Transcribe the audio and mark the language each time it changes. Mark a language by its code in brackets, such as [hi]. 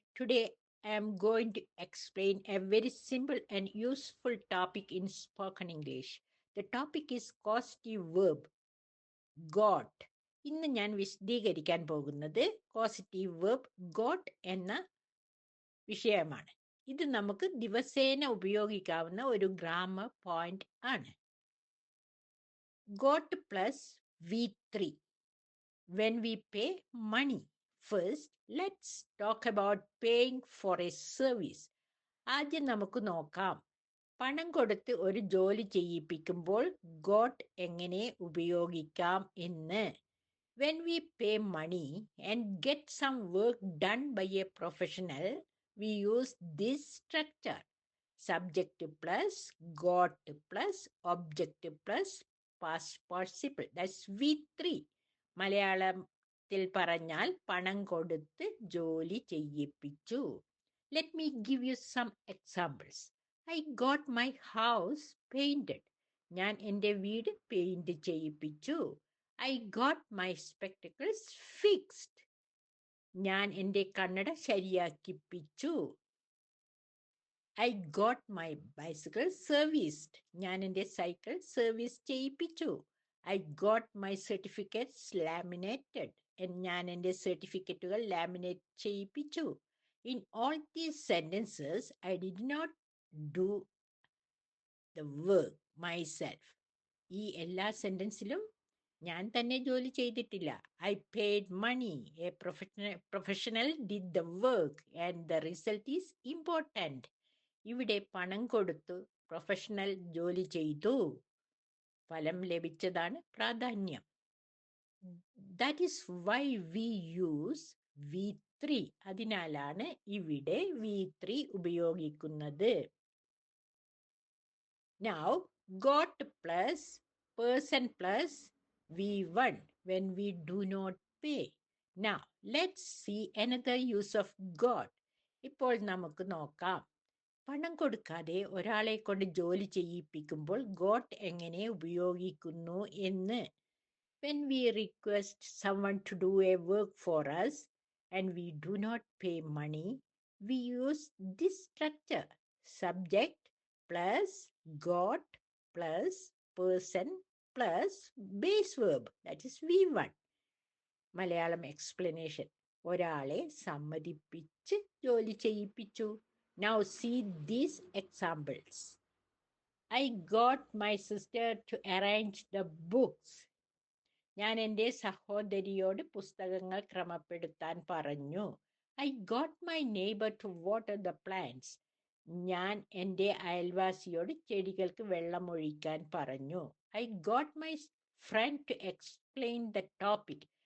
[en] Today I am going to explain a very simple and useful topic in spoken English. The topic is causative verb got. [ml] ഇന്ന് ഞാൻ വിശദീകരിക്കാൻ പോകുന്നത് കോസിറ്റീവ് verb got എന്ന വിഷയമാണ്. ഇത് നമുക്ക് ദിവസേന ഉപയോഗിക്കാവുന്ന ഒരു ഗ്രാമർ പോയിന്റ് ആണ്. [en] Got plus V3 when we pay money. First, let's talk about paying for a service. [ml] ആദ്യം നമുക്ക് നോക്കാം പണം കൊടുത്ത് ഒരു ജോലി ചെയ്യിപ്പിക്കുമ്പോൾ ഗോട്ട് എങ്ങനെ ഉപയോഗിക്കാം എന്ന്. [en] When we pay money and get some work done by a professional, we use this structure. Subject plus got plus object plus past participle. That's V3. [ml] മലയാളത്തിൽ പറഞ്ഞാൽ പണം കൊടുത്ത് ജോലി ചെയ്യിപ്പിച്ചു. [en] Let me give you some examples. I got my house painted. [ml] ഞാൻ എൻ്റെ വീട് paint ചെയ്യിപ്പിച്ചു. [en] I got my spectacles fixed. [ml] ഞാൻ എൻ്റെ കണ്ണട ശരിയാക്കിപ്പിച്ചു. [en] I got my bicycle serviced. [ml] ഞാൻ എൻ്റെ cycle service ചെയ്യിപ്പിച്ചു. [en] I got my certificates laminated. [ml] ഞാൻ എൻ്റെ സർട്ടിഫിക്കറ്റുകൾ laminate ചെയ്യിപ്പിച്ചു. [en] In all these sentences, I did not do the work myself. [ml] ഈ എല്ലാ സെന്റൻസിലും ഞാൻ തന്നെ ജോലി ചെയ്തിട്ടില്ല. [en] I paid money. A professional did the work and the result is important. [ml] ഇവിടെ പണം കൊടുത്തു പ്രൊഫഷണൽ ജോലി ചെയ്തു, ഫലം ലഭിച്ചതാണ് പ്രാധാന്യം. [en] That is why we use V3. [ml] അതിനാലാണ് ഇവിടെ V3 ഉപയോഗിക്കുന്നത്. [en] Now, got plus person plus V1 when we do not pay. Now, let's see another use of got. [ml] ഇപ്പോൾ നമുക്ക് നോക്കാം പണം കൊടുക്കാതെ ഒരാളെ കൊണ്ട് ജോലി ചെയ്യിപ്പിക്കുമ്പോൾ ഗോട്ട് എങ്ങനെ ഉപയോഗിക്കുന്നു എന്ന്. [en] When we request someone to do a work for us and we do not pay money, we use this structure. Subject plus got plus person plus base verb. That is V1. Malayalam explanation. [ml] ഒരാളെ സമ്മതിപ്പിച്ച് ജോലി ചെയ്യിപ്പിച്ചു. [en] Now see these examples. I got my sister to arrange the books. [ml] ഞാൻ എൻ്റെ സഹോദരിയോട് പുസ്തകങ്ങൾ ക്രമപ്പെടുത്താൻ പറഞ്ഞു. [en] I got my neighbor to water the plants. [ml] ഞാൻ എൻ്റെ അയൽവാസിയോട് ചെടികൾക്ക് വെള്ളമൊഴിക്കാൻ പറഞ്ഞു. [en] I got my friend to explain the topic.